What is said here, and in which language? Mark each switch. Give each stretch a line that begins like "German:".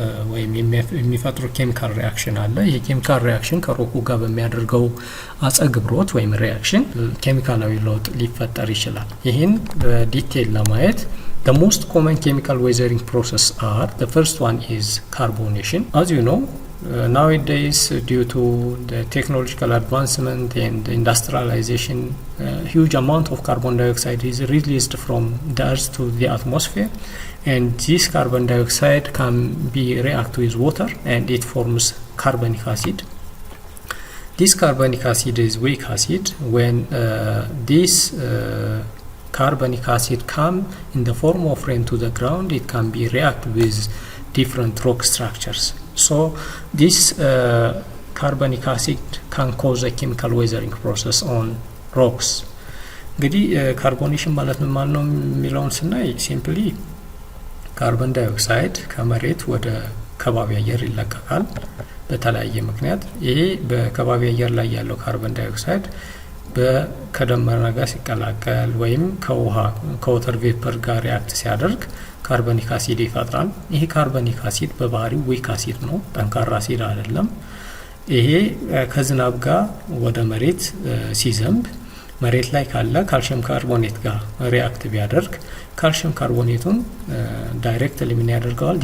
Amharic: ወይም የሚፈጥሩት ኬሚካል ሪአክሽን አለ። ይሄ ኬሚካል ሪአክሽን ከሮኩ ጋር በሚያደርገው አጸግብሮት ወይም ሪአክሽን ኬሚካላዊ ለውጥ ሊፈጠር ይችላል። ይህን በዲቴል ለማየት
English: the most common chemical weathering process are the first one is carbonation. As you know, nowadays due to the technological advancement and industrialization, huge amount of carbon dioxide is released from the earth to the atmosphere, and this carbon dioxide can be react with water and it forms carbonic acid. This carbonic acid is weak acid. When this carbonic acid come in the form of rain to the ground, it can be react with different rock structures. So this carbonic acid can cause a chemical weathering process on rocks.
Amharic: እንግዲህ ካርቦኔሽን ማለት ምን ማለት ነው የሚለውን ስናይ ሲምፕሊ ካርቦን ዳይኦክሳይድ ከመሬት ወደ ከባቢ አየር ይለቀቃል በተለያየ ምክንያት። ይሄ በከባቢ አየር ላይ ያለው ካርቦን ዳይኦክሳይድ ከደመና ጋር ሲቀላቀል ወይም ከወተር ቬፐር ጋር ሪአክት ሲያደርግ ካርቦኒክ አሲድ ይፈጥራል። ይሄ ካርቦኒክ አሲድ በባህሪው ዊክ አሲድ ነው፣ ጠንካራ አሲድ አይደለም። ይሄ ከዝናብ ጋር ወደ መሬት ሲዘንብ መሬት ላይ ካለ ካልሽየም ካርቦኔት ጋር ሪአክት ቢያደርግ ካልሽየም ካርቦኔቱን ዳይሬክትሊ ምን ያደርገዋል?